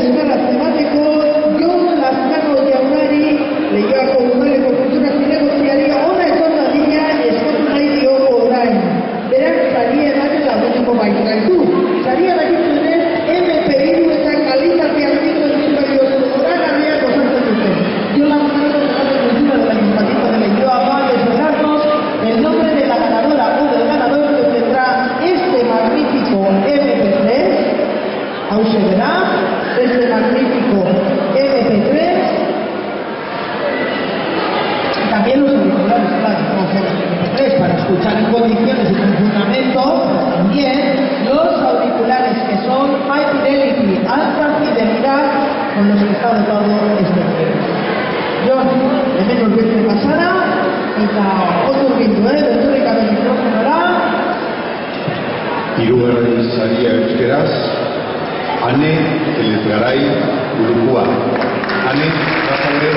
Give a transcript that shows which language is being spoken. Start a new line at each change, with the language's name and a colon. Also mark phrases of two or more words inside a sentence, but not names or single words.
Basque: eskerrak emateko Jon Lazkano jaunari Leioako Udaleko Kultura Zinegotziari ona etorri dadila eskatu nahi diogu orain. Berak saria ematen lagunduko baitkaitu. Saria dakizunez MP3 eta kalitate handiko emisorio zoragarriak osatzen dute.
Spanish: Jon Lazkano de Cultura del Ayuntamiento de Leioa va a desvelarnos el nombre de la ganadora o del ganador que tendrá este magnífico MP3. Aún se verá este magnífico MP3 y también los auriculares, claro, no solo MP3 para escuchar en condiciones y con fundamento, también los auriculares que son
English: High Fidelity,
Spanish: alta fidelidad, con los que está dotado este juego.
Basque: Jon, hemen urbiltzen pasara, eta ondo urbiltu, berturrik gabe mikrofonora. Hirugarren saria euskeraz, Ane Elezgaray Urukua. Ane, bazaude.